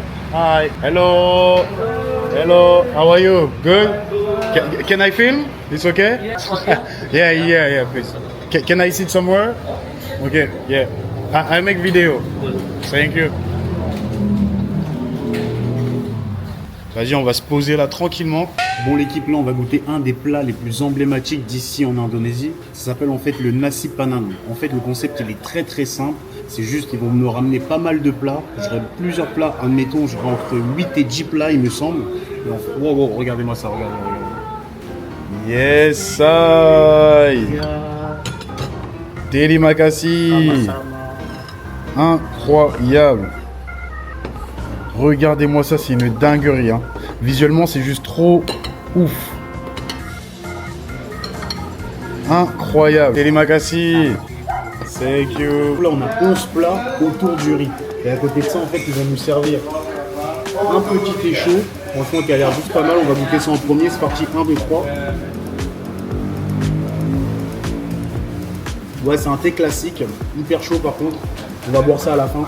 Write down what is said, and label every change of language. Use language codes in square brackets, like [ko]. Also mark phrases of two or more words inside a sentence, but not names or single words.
[en] Hi, hello, hello, how are you? Good? Can I film? It's okay? Yeah, please. Can I sit somewhere? Okay, yeah. I make video. Thank you. [fr] Vas-y, on va se poser là tranquillement. Bon l'équipe, là on va goûter un des plats les plus emblématiques d'ici en Indonésie. Ça s'appelle en fait le nasi padang. En fait le concept il est très très simple. C'est juste qu'ils vont me ramener pas mal de plats. J'aurai plusieurs plats, admettons j'aurai entre 8 et 10 plats il me semble. Et en fait, wow, regardez-moi ça, regardez. [en] Yes, I. [id] Terima kasih. [fr] Incroyable. Regardez-moi ça, c'est une dinguerie. Hein. Visuellement, c'est juste trop ouf. Incroyable. [id] Terima kasih. [en] Thank you. [fr] Là, on a 11 plats autour du riz. Et à côté de ça, en fait, ils vont nous servir un petit thé chaud. Franchement, qui a l'air juste pas mal. On va goûter ça en premier. C'est parti. 1, 2, 3. Ouais, c'est un thé classique. Hyper chaud, par contre. On va boire ça à la fin.